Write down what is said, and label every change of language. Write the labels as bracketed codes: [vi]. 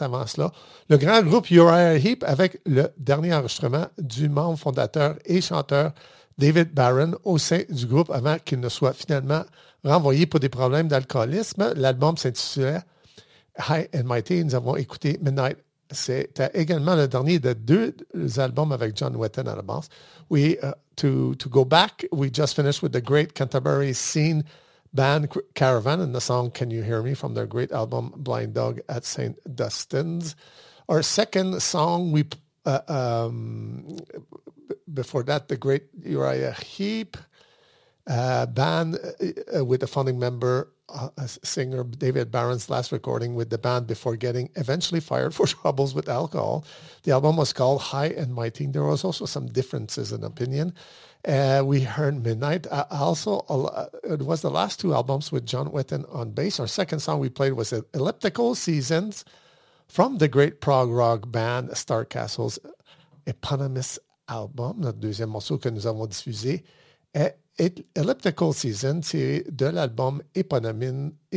[fr] Avant cela, le grand groupe Uriah Heep avec le dernier enregistrement du membre fondateur et chanteur David Barron au sein du groupe avant qu'il ne soit finalement renvoyé pour des problèmes d'alcoolisme. L'album s'intitulait High and Mighty. Nous avons écouté Midnight. C'était également le dernier de deux albums avec John Wetton à la basse. [en] To go back, we just finished with the great Canterbury scene band Caravan and the song Can You Hear Me from their great album Blind Dog at St. Dunstan's. Our second song, before that, the great Uriah Heep band with the founding member singer David Barron's last recording with the band before getting eventually fired for troubles with alcohol. The album was called High and Mighty. There was also some differences in opinion. We heard Midnight. It was the last two albums with John Wetton on bass. Our second song we played was Elliptical Seasons from the great prog rock band Star Castle's eponymous album. [fr] Notre deuxième morceau que nous avons diffusé est Elliptical Season, tiré de l'album éponyme,